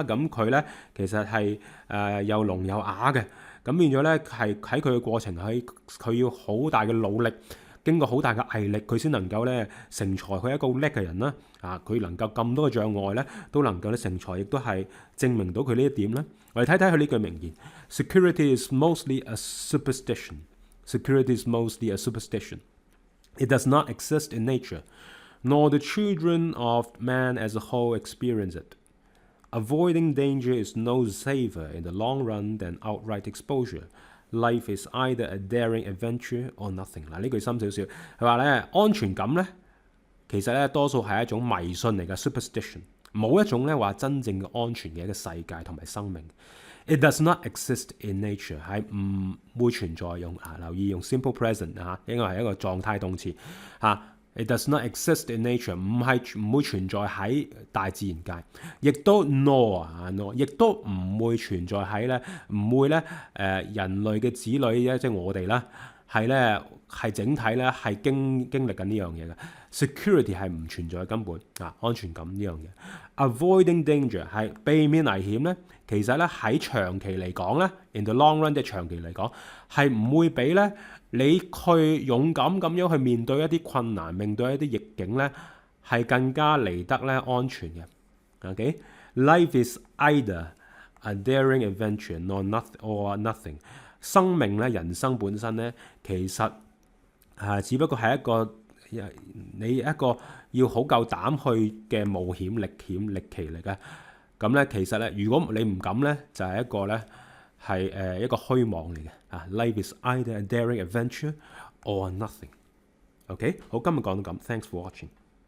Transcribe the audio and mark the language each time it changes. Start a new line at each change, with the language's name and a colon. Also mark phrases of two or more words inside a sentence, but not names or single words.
Cantonese: 咁佢咧其實係又聾又啞嘅，咁變咗咧係喺佢嘅過程佢要好大嘅努力，經過好大嘅毅力，佢先能夠咧成才。佢係一個好叻嘅人啦。佢能夠咁多嘅障礙咧都能夠咧成才，亦都係證明到佢呢一點咧。我哋睇睇佢呢句名言 ：
English: Security is mostly a superstition. Security is mostly a superstition.It does not exist in nature, nor the children of man as a whole experience it. Avoiding danger is no safer in the long run than outright exposure. Life is either a daring adventure or nothing.
Cantonese: 嗱，呢句深少少，佢話咧安全感咧，其實咧多數係一種迷信嚟嘅 superstition， 冇一種咧話真正嘅安全嘅一個世界同埋生命。
English: It does not exist in nature，
Cantonese: 係唔會存在。留意用
English: simple present
Cantonese: 應該係一個狀態動詞。
English: It does not exist in nature，
Cantonese: 唔會存在喺大自然界，亦都 nor 亦都唔會存在喺咧，唔會咧人類嘅子女咧，即係我哋啦，係整體咧係經歷緊呢樣嘢嘅。Security 係唔存在嘅根本安全感呢樣嘢。
English: Avoiding danger
Cantonese: 係避免危險咧，其實咧喺長期嚟講咧 ，
English: in the long run
Cantonese: 即係長期嚟講係唔會俾咧你去勇敢咁樣去面對一啲困難，面對一啲逆境咧，係更加嚟得咧安全嘅。OK，
English: life is either a daring adventure or nothing。
Cantonese: 生命咧，人生本身咧，其實只不過係你一個要好夠膽去嘅冒險歷奇嚟嘅。咁咧，其實咧，如果你唔敢咧，就係一個咧係一個虛妄嚟嘅。
English: Life is either a daring adventure or nothing。
Cantonese: OK，好，今日講到咁，
English: thanks for watching。